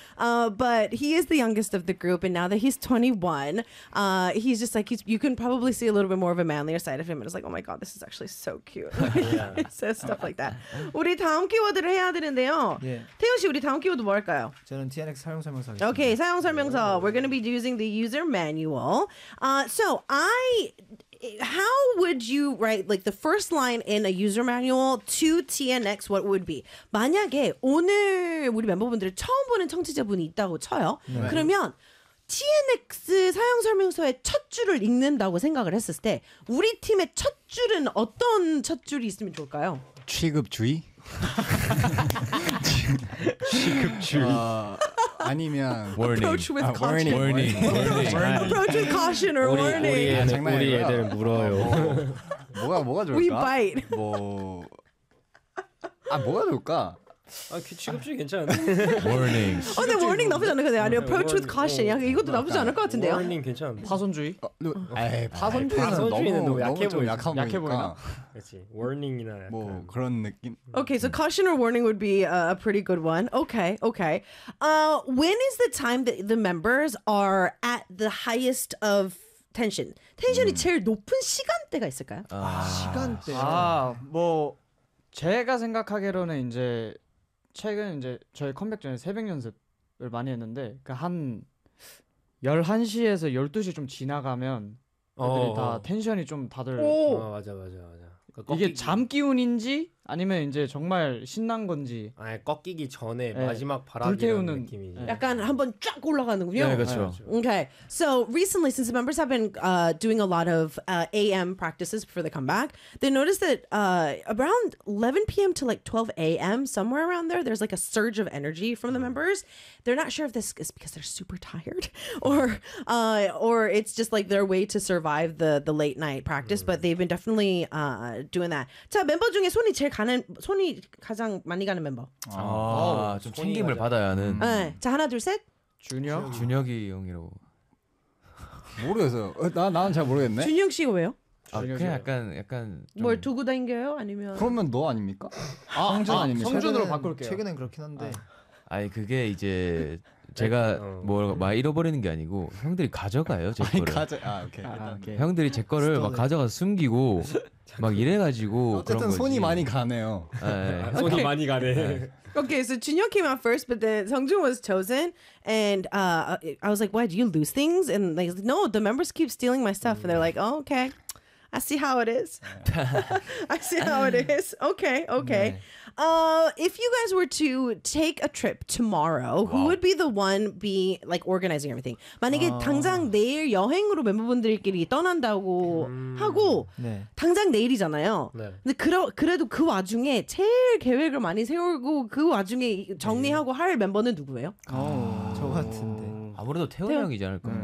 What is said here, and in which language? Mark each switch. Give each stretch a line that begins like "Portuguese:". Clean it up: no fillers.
English: But he is the youngest of the group, and now that he's 21, he's just like, you can probably see a little bit more of a manlier side of him, and it's like, oh my god, this is actually so cute. Yeah. He says stuff like that.
Korean: 우리 다음 키워드를 해야 되는데요.
English: Yeah.
Korean: 태훈 씨, 우리 다음 키워드 뭘까요? 저는 TNX 사용 설명서. Okay, 사용 설명서.
English: We're going to be using the user manual. So I... How would you write like the first line in a user manual to TNX? What would be?
Korean: 만약에 오늘 우리 멤버분들 처음 보는 청취자분이 있다고 쳐요. 네. 그러면 TNX 사용 설명서의 첫 줄을 읽는다고 생각을 했을 때 우리 팀의 첫 줄은 어떤 첫 줄이 있으면 좋을까요? 취급주의? 취급주의. 아니면
English: approach with caution or warning.
Korean: 우리 애들 물어요. 뭐가 좋을까?
English: We bite.
Korean: 뭐가 좋을까? 아, 취급주의 괜찮은데.
English: Warning.
Korean: 근데 warning 나쁘지 않을 것 같아. 아니면
English: approach with caution.
Korean: 이것도 나쁘지 않을 것 같은데요. Warning 괜찮은데. 파손주의? 에이, 파손주의는 너무 약해 보이나. 약해 보이나. 그렇지. Warning이나 약간 뭐 그런 느낌.
English: Okay, so caution or warning would be a pretty good one. Okay, okay. When is the time that the members are at the highest of tension?
Korean: 텐션이 제일 높은 시간대가 있을까요? 아, 시간대. 아, 뭐 제가 생각하기로는 이제 최근 이제 저희 컴백 전에 새벽 연습을 많이 했는데 그 한 11시에서 12시 좀 지나가면 애들이 다 텐션이 좀 다들 맞아. 이게 잠 기운인지 아니면 이제 정말 신난 건지. 아, 꺾이기 전에 네. 마지막 바람 불태우는 느낌이. 약간 한번 쫙 올라가는군요. 네, 그렇죠.
English: Okay, so recently, since the members have been doing a lot of AM practices before they come back, they noticed that around 11 p.m. to like 12 a.m. somewhere around there, there's like a surge of energy from the members. They're not sure if this is because they're super tired, or it's just like their way to survive the late night practice. But they've been definitely doing that.
Korean: 자, 멤버 중에 손이 제일 가는 손이 가장 많이 가는 멤버. 아, 좀 챙김을 받아야 하는. 네, 자 하나 둘 셋. 준혁. 준혁이 형이라고. 모르겠어요. 나 나는 잘 모르겠네. 준혁 씨가 왜요? 아, 그냥 약간 좀... 뭘 두고 다니게요? 아니면? 그러면 너 아닙니까? 아, 성준 아닙니까? 성준으로 바꿀게요. 최근엔 그렇긴 한데. 아니 그게 이제 제가 뭐 막 잃어버리는 게 아니고 형들이 가져가요 제 거를. 아 오케이. 아, 오케이. 형들이 제 거를 막 가져가 숨기고. 막 이래가지고 어쨌든 손이 많이 가네요. 네. 손이 많이 가네.
English: Okay, so Junhyuk came out first, but then Sungjun was chosen, and I was like, "Why do you lose things?" And they like, "No, the members keep stealing my stuff." And they're like, oh, "Okay, I see how it is. I see how it is. Okay, okay. If you guys were to take a trip tomorrow, wow. who would be the one be like organizing everything?
Korean: 만약에 당장 내일 여행으로 멤버분들끼리 떠난다고 하고 네. 당장 내일이잖아요. 네. 근데 그래도 그 와중에 제일 계획을 많이 세우고 그 와중에 정리하고 네. 할 멤버는 누구예요? 저 같은데 아무래도 태훈 형이지 않을까?